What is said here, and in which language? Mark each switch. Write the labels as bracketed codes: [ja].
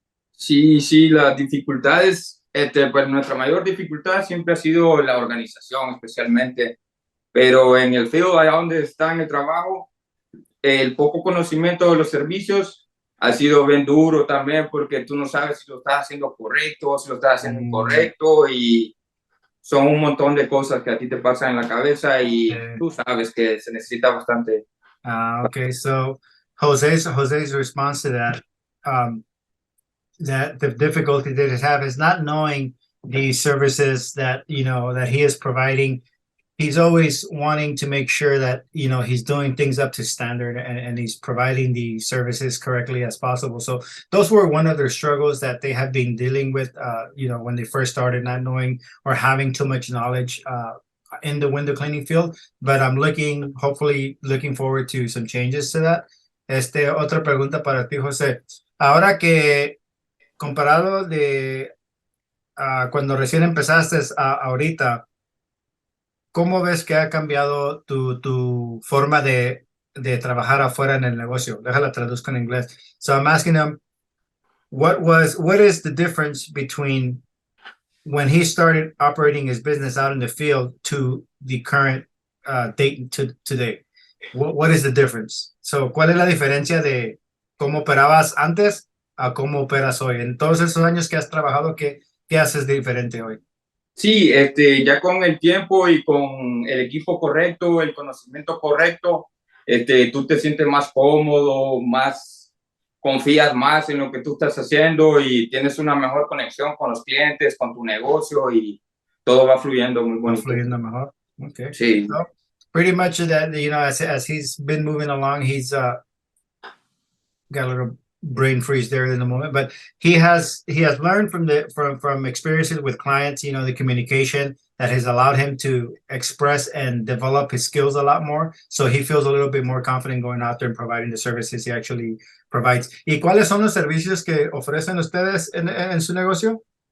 [es] Sí, las dificultades, pues nuestra mayor dificultad siempre ha sido la organización, especialmente, pero en el field, allá donde está en el trabajo, el poco conocimiento de los servicios ha sido bien duro también, porque tú no sabes si lo estás haciendo correcto o si lo estás haciendo incorrecto, y son un montón de cosas que a ti te pasan en la cabeza y tú sabes que se necesita bastante. [en] Okay, so Jose's response to that, that the difficulty that he have is not knowing the services that that he is providing. He's always wanting to make sure that he's doing things up to standard and he's providing the services correctly as possible. So those were one of their struggles that they have been dealing with when they first started, not knowing or having too much knowledge in the window cleaning field. But I'm hopefully looking forward to some changes to that. [es] Otra pregunta para ti, José. Ahora que comparado de cuando recién empezaste a ahorita, ¿cómo ves que ha cambiado tu forma de trabajar afuera en el negocio? Déjala traduzco en inglés. [en] So I'm asking him, what is the difference between when he started operating his business out in the field to the current date to today? What is the difference? [es] So, ¿cuál es la diferencia de cómo operabas antes a cómo operas hoy? En todos esos años que has trabajado, ¿qué haces de diferente hoy? Sí, ya con el tiempo y con el equipo correcto, el conocimiento correcto, tú te sientes más cómodo, confías más en lo que tú estás haciendo y tienes una mejor conexión con los clientes, con tu negocio y todo va fluyendo muy bonito. Va fluyendo mejor. Okay. Sí. [en] So, pretty much that, as he's been moving along, he's got a little brain freeze there in the moment, but he has learned from experiences with clients, the communication that has allowed him to express and develop his skills a lot more. So he feels a little bit more confident going out there and providing the services he actually provides. [es] ¿Y cuáles son los servicios que ofrecen ustedes en su negocio?